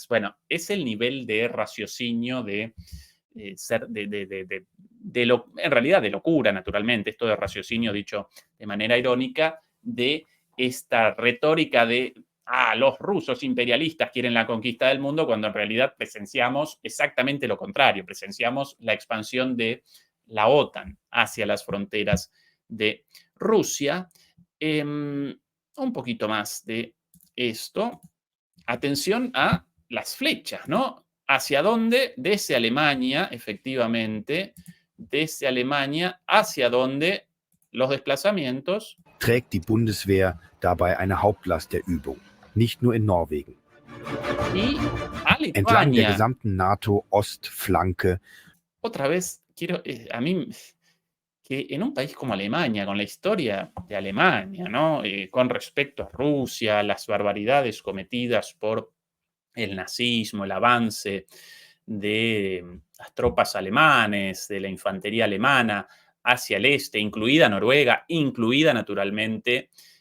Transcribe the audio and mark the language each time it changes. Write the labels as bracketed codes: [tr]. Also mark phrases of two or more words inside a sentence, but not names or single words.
[es] Bueno, es el nivel de raciocinio en realidad de locura, naturalmente, esto de raciocinio dicho de manera irónica, de esta retórica de los rusos imperialistas quieren la conquista del mundo, cuando en realidad presenciamos exactamente lo contrario, presenciamos la expansión de la OTAN hacia las fronteras de Rusia. Un poquito más de esto. Atención a las flechas, ¿no? ¿Hacia dónde? Desde Alemania, efectivamente, desde Alemania, hacia dónde los desplazamientos. [de] Trägt die Bundeswehr dabei eine Hauptlast der Übung, nicht nur in Norwegen. [es] Y a [de] Entlang der [es] Lituania. [de] gesamten NATO-Ostflanke [es] Otra vez, quiero, a mí, que en un país como Alemania, con la historia de Alemania, ¿no? Con respecto a Rusia, las barbaridades cometidas por el nazismo, el avance de las tropas alemanes, de la infantería alemana hacia el este, incluida Noruega, incluida naturalmente